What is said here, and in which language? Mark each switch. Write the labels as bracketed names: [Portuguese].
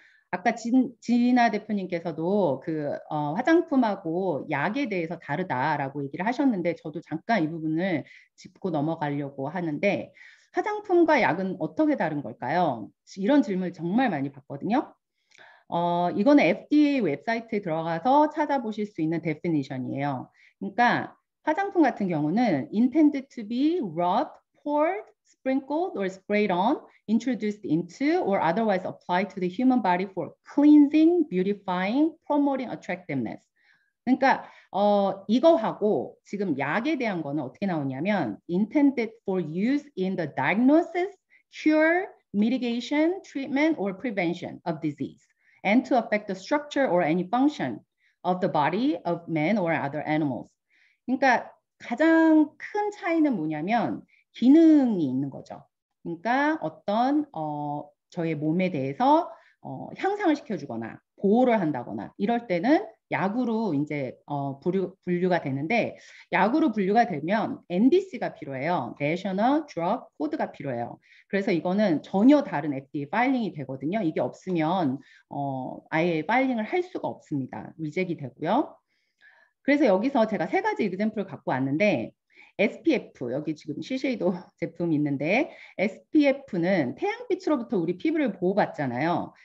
[Korean] 아까 진아 대표님께서도 그 화장품하고 약에 대해서 다르다라고 얘기를 하셨는데 저도 잠깐 이 부분을 짚고 넘어가려고 하는데 화장품과 약은 어떻게 다른 걸까요? 이런 질문을 정말 많이 받거든요. 이거는 FDA 웹사이트에 들어가서 찾아보실 수 있는 definition이에요. 그러니까 화장품 같은 경우는 [English] intended to be rubbed, poured, sprinkled or sprayed on, introduced into or otherwise applied to the human body for cleansing, beautifying, promoting attractiveness. [Korean] 그러니까 이거하고 지금 약에 대한 거는 어떻게 나오냐면 [English] intended for use in the diagnosis, cure, mitigation, treatment or prevention of disease. And to affect the structure or any function of the body of man or other animals. [Korean] 그러니까 가장 큰 차이는 뭐냐면 기능이 있는 거죠. 그러니까 어떤 저의 몸에 대해서 향상을 시켜주거나 보호를 한다거나 이럴 때는 약으로 이제 분류가 되는데 약으로 분류가 되면 NDC가 필요해요. [English] National Drug Code가 [Korean] 필요해요. 그래서 이거는 전혀 다른 FDA 파일링이 되거든요. 이게 없으면 아예 파일링을 할 수가 없습니다. 리젝이 되고요. 그래서 여기서 제가 3가지 example을 갖고 왔는데 SPF, 여기 지금 시쉐이도 제품이 있는데 SPF는 태양빛으로부터 우리 피부를 보호받잖아요.